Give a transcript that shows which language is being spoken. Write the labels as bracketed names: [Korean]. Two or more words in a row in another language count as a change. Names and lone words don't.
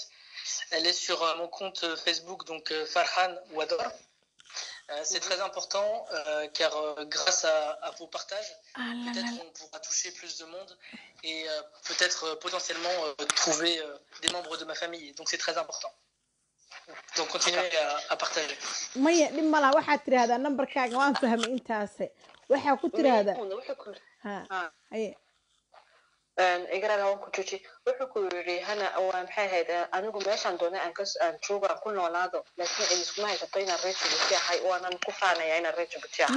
[French] Elle est sur mon compte Facebook, donc Farhan Wador. C'est très important, car grâce à vos partages, peut-être on pourra toucher plus de monde, et peut-être potentiellement trouver des membres de ma famille. Donc c'est très important. Donc continuez à partager. [Somali] maya dhib ma laha waxaad tiraahdaa nambarkaaga waan fahmay intaase waxaa ku tiraahdaa ha haye igaraga waan ku jooji wuxuu ku yiri hana waa maxay ahayd anigu meeshaan doonay aan joogo aan ku noolaado laakiin ay isku haysato inaan reer Djibouti ahay waanan ku faanaya inaan reer Djibouti ahay